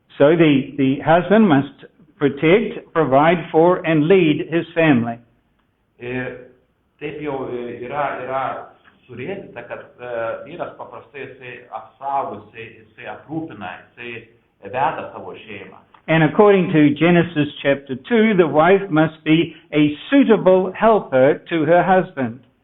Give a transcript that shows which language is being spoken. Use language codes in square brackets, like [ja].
[en] So the husband must protect, provide for, and lead his family. [lt] Ir taip jau yra surėdyta, kad vyras paprastai jisai apsaugo, jisai aprūpina, jisai veda savo šeimą. [en] And according to Genesis chapter 2, the wife must be a suitable helper to her husband.